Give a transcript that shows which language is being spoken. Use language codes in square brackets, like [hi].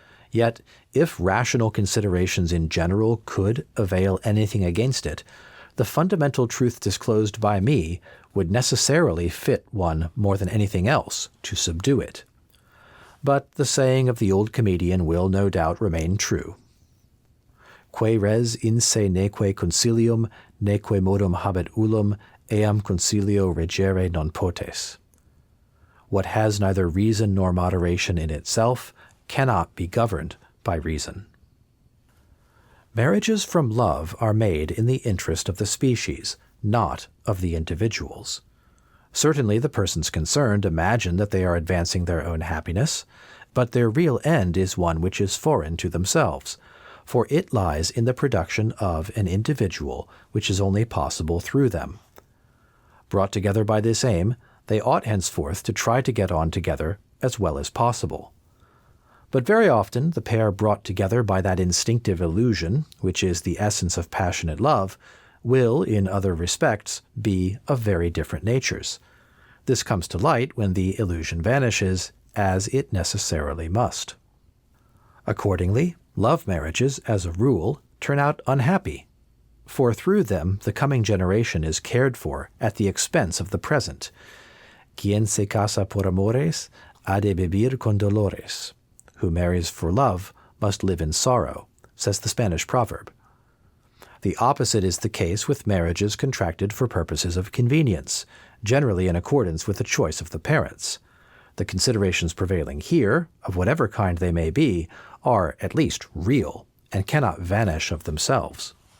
[en] Yet, if rational considerations in general could avail anything against it, the fundamental truth disclosed by me would necessarily fit one more than anything else to subdue it. But the saying of the old comedian will no doubt remain true. [la] Quae res in se neque consilium, neque modum habet ullum, eam consilio regere non potes. [en] What has neither reason nor moderation in itself cannot be governed by reason. Marriages from love are made in the interest of the species, not of the individuals. Certainly the persons concerned imagine that they are advancing their own happiness, but their real end is one which is foreign to themselves, for it lies in the production of an individual which is only possible through them. Brought together by this aim, they ought henceforth to try to get on together as well as possible. But very often the pair brought together by that instinctive illusion, which is the essence of passionate love, will, in other respects, be of very different natures. This comes to light when the illusion vanishes, as it necessarily must. Accordingly, love marriages, as a rule, turn out unhappy, for through them the coming generation is cared for at the expense of the present. [es] Quien se casa por amores, ha de vivir con dolores. [en] Who marries for love must live in sorrow, says the Spanish proverb. The opposite is the case with marriages contracted for purposes of convenience, generally in accordance with the choice of the parents. The considerations prevailing here, of whatever kind they may be, are at least real, and cannot vanish of themselves.